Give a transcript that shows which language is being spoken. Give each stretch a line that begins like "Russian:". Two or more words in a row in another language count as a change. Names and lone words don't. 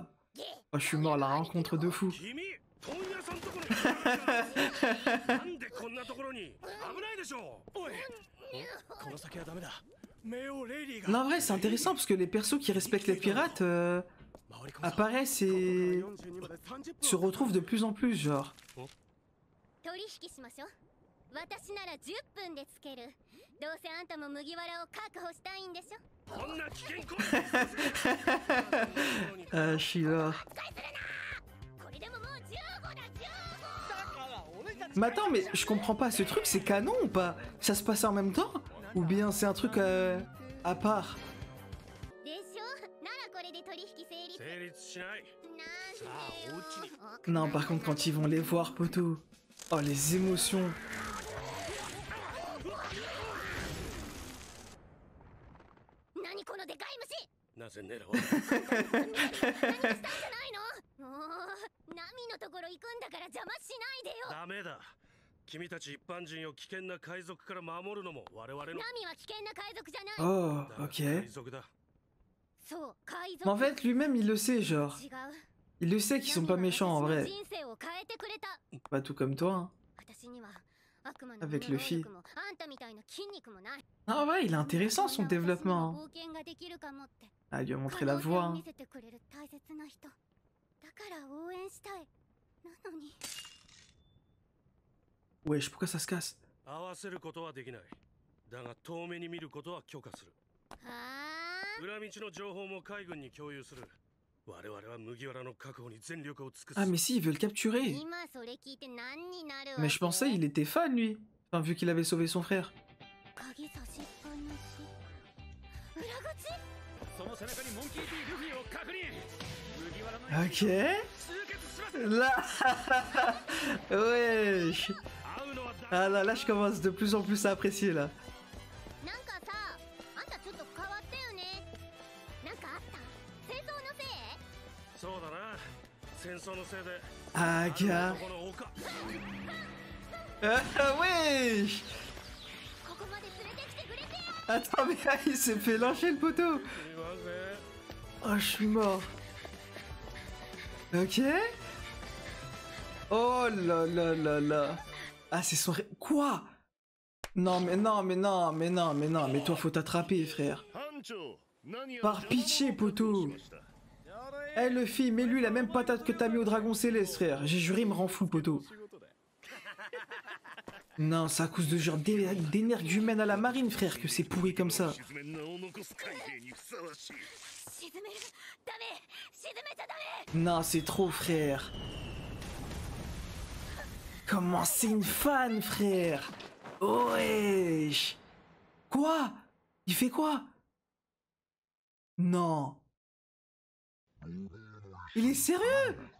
French: Oh, je suis mort, la rencontre de fou. Non, en vrai, c'est intéressant parce que les persos qui respectent les pirates apparaissent et se retrouvent de plus en plus, genre.
Japanese: 取引しましょう。私なら10分でつける。どうせあんたも麦わらを確保したいんでしょ。こんな危険行為
French: Ah, je suis là.
Japanese: これでももう15だ15。
French: Mais attends, mais je comprends pas, ce truc c'est canon ou pas? Ça se passe en même temps? Ou bien c'est un truc à part?
Japanese: でしょ。ならこれで取引成立。成立しない。なんでよ。
French: Non, par contre, quand ils vont les voir, poteau. Oh, les émotions.
Japanese: 何このでかい虫。なぜネロは何かしたんじゃないの。もうナミのところ行くんだから邪魔しないでよ。ダメだ。君たち一般人を危険な海賊から守るのも我々の。ナミは危険な海賊じゃない。 Oh, だが
French: ok.
Japanese: 海賊だ。そう、海
French: Mais en
Japanese: 賊。
French: fait, lui-même, il le sait, genre.
Japanese: 違う。
French: Il le sait qu'ils sont pas méchants en vrai.
Japanese: 人生を変えてくれた。
French: Pas tout comme toi, hein.
Japanese: 私には悪魔の
French: Avec
Japanese: 能
French: Luffy.
Japanese: 力もあんたみたいな筋肉もない。
French: Ah ouais, il est intéressant son
Japanese: そんな私には
French: développement.
Japanese: 冒険ができるかもって。
French: Ah, il lui a montré la voie.
Japanese: 可能性を
French: Hein.
Japanese: 見せてくれる大切な人。だから応援したい。なのに。
French: Wesh, pourquoi ça se casse?
Japanese: 合わせることはできない。だが遠目に見ることは許可する。はあ。裏道の情報も海軍に共有する。我々は麦わらの確保に全力を尽くす。
French: Ah, mais si, il veut le capturer.
Japanese: 今それ聞いて何になるわけ。
French: Mais je pensais il était fan, lui. Enfin, vu qu'il avait sauvé son frère.
Japanese: 鍵差しっぱなし。裏口。その背中にモンキー D ルフィを確認。麦わらの
French: Ok.
Japanese: 集結します。
French: Là. Wesh.
Japanese: 会うのは
French: Ah là, là, je commence de plus en plus à apprécier, là.
Japanese: なんかさ、あんたちょっと変わったよね。なんかあった？戦争のせい？そうだな。戦争のせいで。
French: Ah, gars.
Japanese: この丘。
French: Ah, wesh.
Japanese: ここまで連れてきてくれてよ。
French: Attends, mais là, il s'est fait lyncher le poteau.
Japanese: すみません。
French: Oh, je suis mort. Ok. Oh là là là là. Ah, c'est son... Quoi? Non, mais non, mais non, mais non, mais non, mais toi, faut t'attraper, frère. Par pitié, poteau. Eh, Luffy, mets-lui la même patate que t'as mis au dragon céleste, frère. J'ai juré, il me rend fou, poteau. Non, c'est à cause de genre d'énergumène à la marine, frère, que c'est pourri comme ça.
Japanese: 沈める。ダメ。沈めちゃダメ。
French: Non, c'est trop, frère. Comment c'est une fan, frère? Wesh. Quoi? Il fait quoi? Non. Il est sérieux?